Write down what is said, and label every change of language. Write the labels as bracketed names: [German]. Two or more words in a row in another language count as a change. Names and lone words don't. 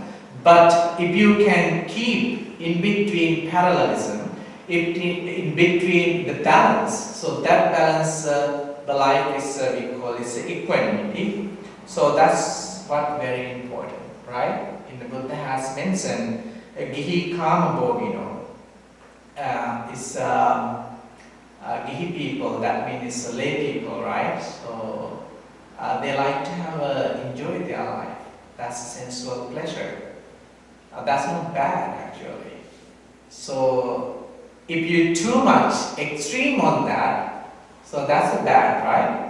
[English] But if you can keep in between parallelism, in between the balance, so that balance, the life is we call it equanimity. So that's what very important, right? In the Buddha has mentioned [Pali] gihi kama bogino. [English] Is gihi people, that means lay people, right? So they like to have enjoy their life. That's sensual pleasure. That's not bad actually. So if you too much extreme on that, so that's a bad, right?